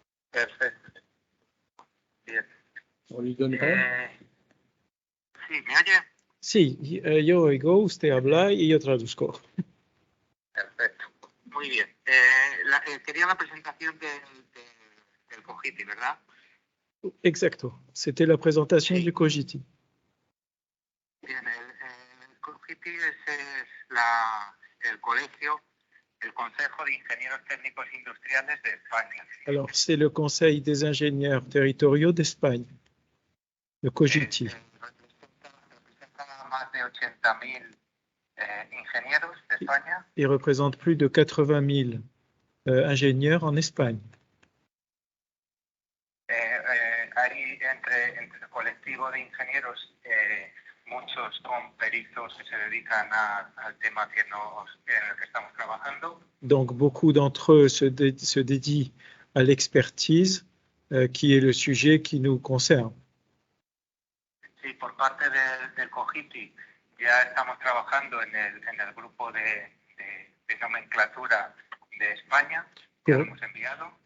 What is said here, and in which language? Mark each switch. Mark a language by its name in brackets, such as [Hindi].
[Spanish] Perfecto. Bien. [French] On lui donne pas? [Spanish] Sí, ¿me oye? Sí, yo oigo, usted habla y yo traduzco. Perfecto. Muy bien. Quería la presentación del COGITI, ¿verdad? [French] Exacto, c'était la présentation [Spanish] Sí. [French] du COGITI. [Spanish] Bien, el COGITI es el colegio, el Consejo de Ingenieros Técnicos Industriales de España. [French] Alors, c'est le Conseil des ingénieurs territoriaux d'Espagne, le COGITI. [Spanish] Representa a más de 80.000 ingenieros de España. [French] Il représente plus de 80 000 ingénieurs en Espagne. [Spanish] Hay entre el colectivo de ingenieros muchos son peritos que se dedican al tema en el que estamos trabajando. [French] Donc, beaucoup d'entre eux se dédient à l'expertise, qui est le sujet qui nous concerne. [Spanish] Sí, por parte del COGITI ya estamos trabajando en el grupo de nomenclatura de España, que lo hemos enviado.